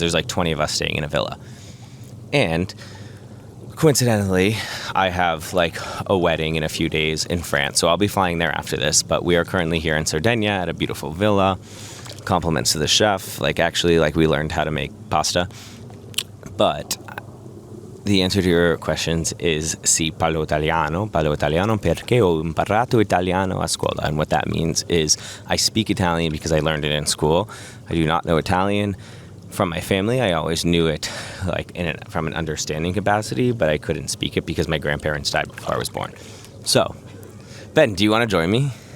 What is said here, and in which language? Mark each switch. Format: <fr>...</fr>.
<en>There's like 20 of us staying in a villa. And coincidentally, I have like a wedding in a few days in France. So I'll be flying there after this. But we are currently here in Sardinia at a beautiful villa. Compliments to the chef. Like actually, like we learned how to make pasta. But the answer to your questions is</en> <it>sì, parlo italiano perché ho imparato italiano a scuola.</it> <en>And what that means is I speak Italian because I learned it in school. I do not know Italian from my family. I always knew it like from an understanding capacity, but I couldn't speak it because my grandparents died before I was born. So, Ben, do you want to join me?</en>